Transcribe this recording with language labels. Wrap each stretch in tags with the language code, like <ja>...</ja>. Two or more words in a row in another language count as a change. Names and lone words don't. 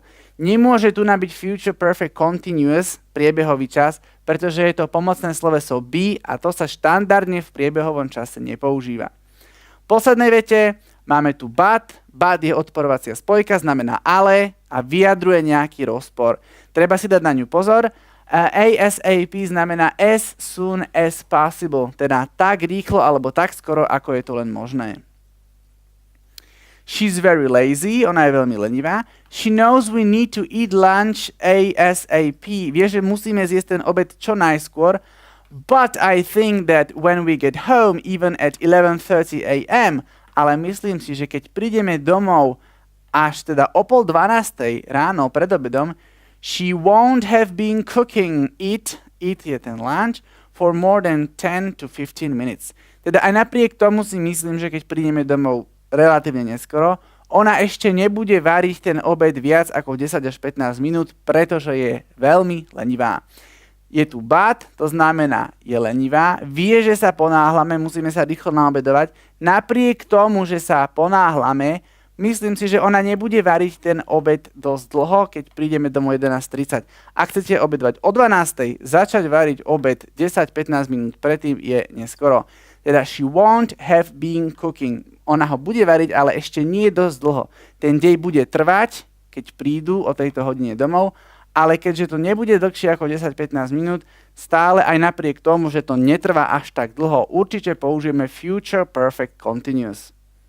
<sk>Nemôže tu nabyť</sk> <en>Future Perfect Continuous,</en> <sk>priebehový čas, pretože je to pomocné sloveso be a to sa štandardne v priebehovom čase nepoužíva. V poslednej vete máme tu but. But je odporovacia spojka, znamená ale a vyjadruje nejaký rozpor. Treba si dať na ňu pozor. ASAP znamená</sk> <en>as soon as possible,</en> <sk>teda tak rýchlo alebo tak skoro, ako je to len možné.</sk> <en>She's very lazy,</en> <sk>ona je veľmi lenivá.</sk> <en>She knows we need to eat lunch ASAP.</en> <sk>Vie, že musíme zjesť ten obed čo najskôr.</sk> <en>But I think that when we get home, even at 11:30 a.m.,</en> <sk>ale myslím si, že keď prídeme domov až teda o 11:30 ráno pred obedom,</sk> <en>she won't have been cooking it</en> <sk>je ten</sk> <en>lunch, for more than 10 to 15 minutes.</en> <sk>Teda aj napriek tomu si myslím, že keď prídeme domov relatívne neskoro, ona ešte nebude variť ten obed viac ako 10 až 15 minút, pretože je veľmi lenivá. Je tu but, to znamená je lenivá, vie, že sa ponáhlame, musíme sa rýchlo naobedovať. Napriek tomu, že sa ponáhlame, myslím si, že ona nebude variť ten obed dosť dlho, keď prídeme domov 11:30. Ak chcete obedovať o 12:00, začať variť obed 10-15 minút predtým je neskoro.</sk> <en>Teda she won't have been cooking.</en> <sk>Ona ho bude variť, ale ešte nie dosť dlho. Ten deň bude trvať, keď prídu o tejto hodine domov, ale keďže to nebude dlhšie ako 10-15 minút, stále aj napriek tomu, že to netrvá až tak dlho, určite použijeme</sk> <en>future perfect continuous.</en>